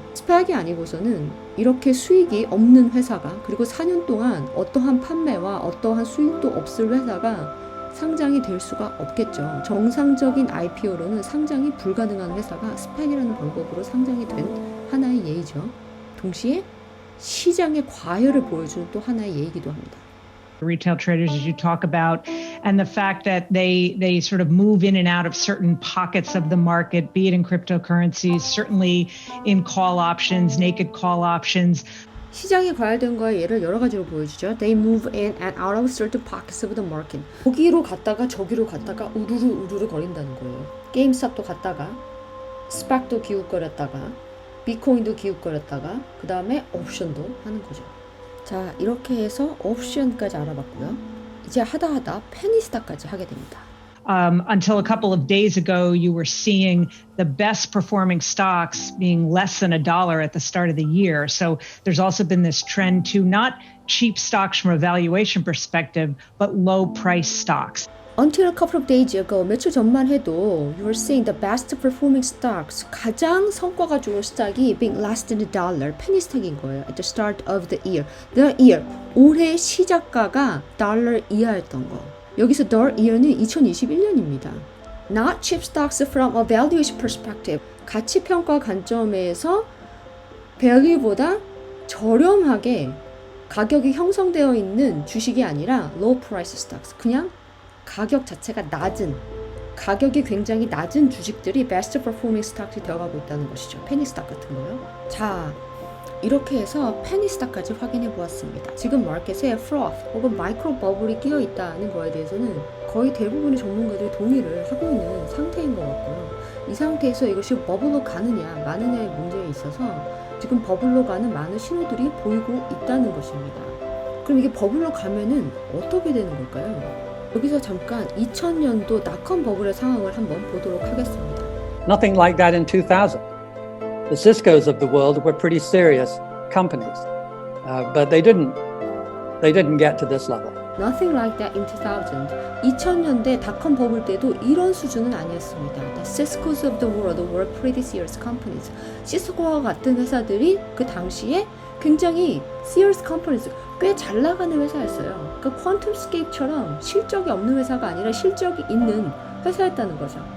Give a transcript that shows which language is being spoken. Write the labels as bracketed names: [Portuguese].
[Korean] 스펙이 아니고서는 이렇게 수익이 없는 회사가 그리고 4년 동안 어떠한 판매와 어떠한 수익도 없을 회사가 상장이 될 수가 없겠죠. 정상적인 IPO로는 상장이 불가능한 회사가 스펙이라는 방법으로 상장이 된 하나의 예이죠. 동시에 시장의 과열을 보여주는 또 하나의 예이기도 합니다. [English] Retail traders, as you talk about, and the fact that they sort of move in and out of certain pockets of the market, be it in cryptocurrencies, certainly in call options, naked call options. [Korean] 시장이 과열된 거에 예를 여러 가지로 보여주죠. [English] They move in and out of certain pockets of the market. [Korean] 여기로 갔다가 저기로 갔다가 우르르 거린다는 거예요. 게임스탑도 갔다가 스펙도 기웃거렸다가 비트코인도 기웃거렸다가 그 다음에 옵션도 하는 거죠. 자, 이렇게 해서 옵션까지 알아봤고요. 이제 하다 페니스타까지 하게 됩니다. [English] Until a couple of days ago, you were seeing the best performing stocks being less than $1 at the start of the year. So there's also been this trend to not cheap stocks from a valuation perspective, but low price stocks. Until a couple of days ago, [Korean] 며칠 전만 해도 [English] you were seeing the best performing stocks, [Korean] 가장 성과가 좋은 스탁이 [English] being less than $1, [Korean] 페니 스탁인 거예요. [English] At the start of the year. The year, [Korean] 올해 시작가가 달러 이하였던 거. 여기서 the year는 2021년입니다. [English] Not cheap stocks from a valuation perspective. [Korean] 가치 평가 관점에서 value보다 저렴하게 가격이 형성되어 있는 주식이 아니라 [English] low price stocks. [Korean] 그냥 가격 자체가 낮은, 가격이 굉장히 낮은 주식들이 [English] best performing stocks [Korean] 이 되어가고 있다는 것이죠. 페니 스탁 같은 거요. 자, 이렇게 해서 페니스닥까지 확인해 보았습니다. 지금 마켓에 froth 혹은 마이크로 버블이 끼어 있다는 거에 대해서는 거의 대부분의 전문가들이 동의를 하고 있는 상태인 것 같고요. 이 상태에서 이것이 버블로 가느냐 마느냐의 문제에 있어서 지금 버블로 가는 많은 신호들이 보이고 있다는 것입니다. 그럼 이게 버블로 가면은 어떻게 되는 걸까요? 여기서 잠깐 2000년도 닷컴 버블의 상황을 한번 보도록 하겠습니다. [English] Nothing like that in 2000. The Ciscos of the world were pretty serious companies, but they didn't get to this level. Nothing like that in 2000. [Korean] 2000년대 닷컴 버블 때도 이런 수준은 아니었습니다. [English] The Ciscos of the world were pretty serious companies. [Korean] 시스코와 같은 회사들이 그 당시에 굉장히 [English] serious companies, [Korean] 꽤 잘 나가는 회사였어요. 그러니까 퀀텀스케이프처럼 실적이 없는 회사가 아니라 실적이 있는 회사였다는 거죠.